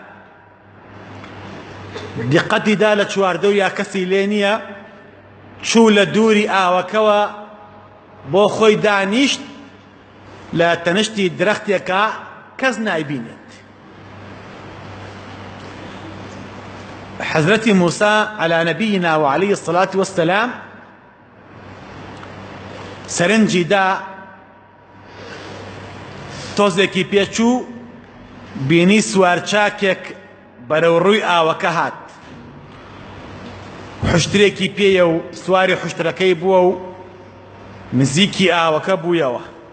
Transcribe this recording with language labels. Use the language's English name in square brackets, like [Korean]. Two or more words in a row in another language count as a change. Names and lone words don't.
[Central Kurdish] دیقەتیدا لە چواردە و یا کەسی لێ نییە، چوو لە دووری ئاوەکەوە بۆ خۆی دانیشت لە تەنشتی درەختێکە کەس نایبینێت. حەزرەتی موسى [Arabic] على نبينا وعليه الصلاة والسلام [Central Kurdish] سەرنجی دا تۆزێکی پێچوو بینی سوارچاکێک بەرەو ڕووی ئاوەکە هات، حشترێکی پێیە و سواری حشتەکەی بووە و نزیکی ئاوەکە بوویەوە.